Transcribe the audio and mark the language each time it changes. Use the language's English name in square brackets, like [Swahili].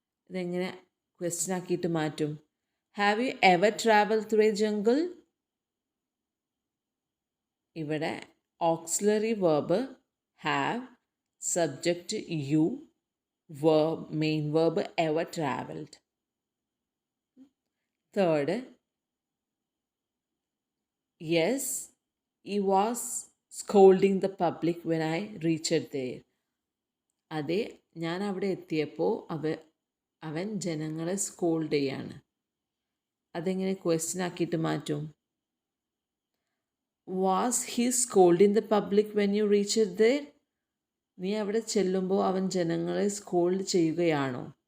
[Malayalam] ഇതെങ്ങനെ ക്വസ്റ്റ്യൻ ആക്കിയിട്ട് മാറ്റും? [English] Have you ever travel through a jungle? [Malayalam] ഇവിടെ auxiliary verb have, subject U, verb, main verb ever traveled. [English] Third, yes, he was scolding the public when I reached there. [Malayalam] അതെ, ഞാൻ അവിടെ എത്തിയപ്പോൾ അവൻ ജനങ്ങളെ സ്കോൾഡ് ചെയ്യാണ്. അതെങ്ങനെ ക്വസ്റ്റ്യൻ ആക്കിയിട്ട് മാറ്റും? [English] Was he scolding the public when you reached there? [Malayalam] നീ അവിടെ ചെല്ലുമ്പോൾ അവൻ ജനങ്ങളെ സ്കോൾഡ് ചെയ്യുകയാണോ?